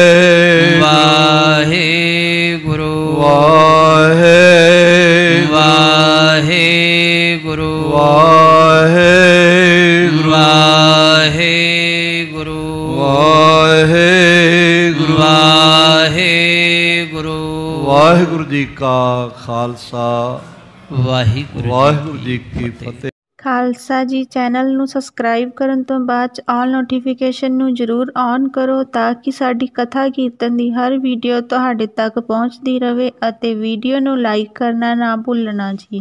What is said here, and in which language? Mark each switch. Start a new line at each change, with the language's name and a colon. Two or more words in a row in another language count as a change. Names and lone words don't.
Punjabi: वाहे गुरु वाहे वाहे गुरु वाहे गुरु वाहे गुरु वाहे गुरु वाहे गुरु ਵਾਹਿਗੁਰੂ ਜੀ ਕਾ ਖ਼ਾਲਸਾ ਵਾਹਿਗੁਰੂ ਜੀ ਕੀ ਫਤਿਹ। ਖਾਲਸਾ ਜੀ, ਚੈਨਲ ਨੂੰ ਸਬਸਕ੍ਰਾਈਬ ਕਰਨ ਤੋਂ ਬਾਅਦ 'ਚ
English: all notification
Punjabi: ਨੂੰ ਜ਼ਰੂਰ ਔਨ ਕਰੋ ਤਾਂ ਕਿ ਸਾਡੀ ਕਥਾ ਕੀਰਤਨ ਦੀ ਹਰ ਵੀਡੀਓ ਤੁਹਾਡੇ ਤੱਕ ਪਹੁੰਚਦੀ ਰਹੇ ਅਤੇ ਵੀਡੀਓ ਨੂੰ ਲਾਈਕ ਕਰਨਾ ਨਾ ਭੁੱਲਣਾ ਜੀ।